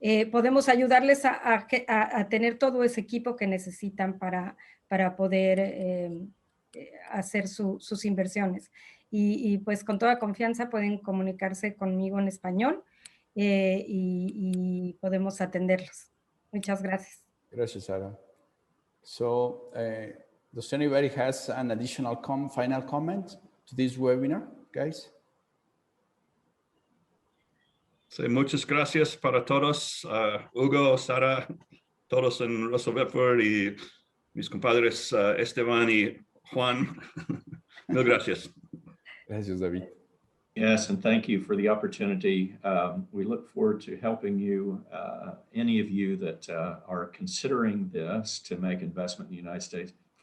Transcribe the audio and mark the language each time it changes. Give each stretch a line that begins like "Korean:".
Spanish: Podemos ayudarles a tener todo ese equipo que necesitan para poder hacer sus inversiones. Y pues con toda confianza pueden comunicarse conmigo en español y podemos atenderlos. Muchas gracias. Gracias, Sara.
English: So, does anybody has an additional final comment to this webinar, guys?
Spanish: Sí, muchas gracias para todos, Hugo, Sara, todos en Russell Bedford y mis compadres Esteban y Juan. Mil gracias. Gracias, David.
English: Yes, and thank you for the opportunity. We look forward to helping you, any of you that are considering this to make investment in the United States.